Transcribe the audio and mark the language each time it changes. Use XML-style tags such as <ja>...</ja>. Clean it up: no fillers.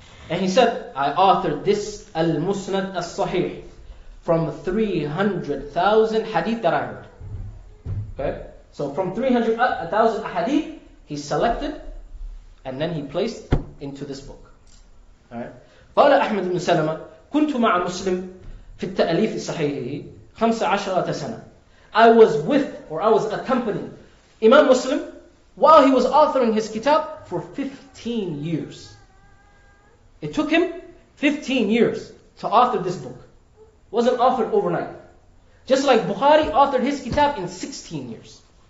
<en>And he said, I authored this Al-Musnad As-Sahih from 300,000 hadith that I heard. Okay? So from 300,000 hadith, he selected and then he placed into this book. Alright?</en> <ar>قال أحمد بن سلمة كنت مع مسلم في التأليف صحيحه 15 سنة.</ar> <en>I was accompanying Imam Muslim while he was authoring his kitab for 15 years. It took him 15 years to author this book. It wasn't authored overnight. Just like Bukhari authored his kitab in 16 years.</en>